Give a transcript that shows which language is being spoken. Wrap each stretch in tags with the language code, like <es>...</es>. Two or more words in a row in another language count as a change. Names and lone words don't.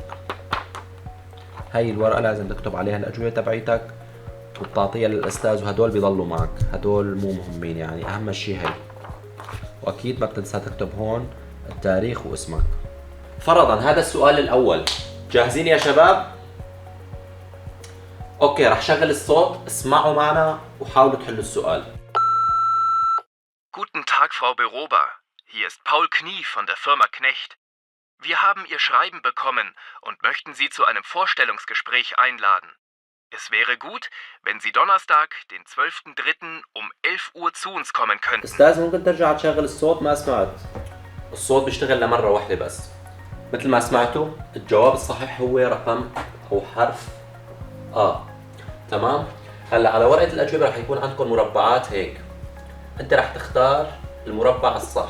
<ar>هي الورقة لازم تكتب عليها الأجوبة تبعيتك وتعطيها للأستاذ، وهدول بيضلوا معك، هدول مو مهمين، يعني أهم شيء هي. وأكيد ما بتنسى تكتب هون التاريخ واسمك. فرضا هذا السؤال الأول، جاهزين يا شباب؟ أوكي، رح شغل الصوت، اسمعوا معنا وحاولوا تحلوا السؤال.</ar> <de>Guten Tag, Frau Berober. Hier ist Paul Knie von der Firma Knecht. Wir haben Ihr Schreiben bekommen und möchten Sie zu einem Vorstellungsgespräch einladen. Es wäre gut, wenn Sie Donnerstag, den 12.03. um 11 Uhr zu uns kommen könnten.</de> <ar>أستاذ ممكن ترجع تشغل الصوت؟ ما سمعت. الصوت بيشتغل لمرة واحدة بس. مثل ما سمعتوا الجواب الصحيح هو رقم أو حرف تمام. هلا على ورقة الأجوبة رح يكون عندكم مربعات هيك، أنت رح تختار المربع الصح.</ar>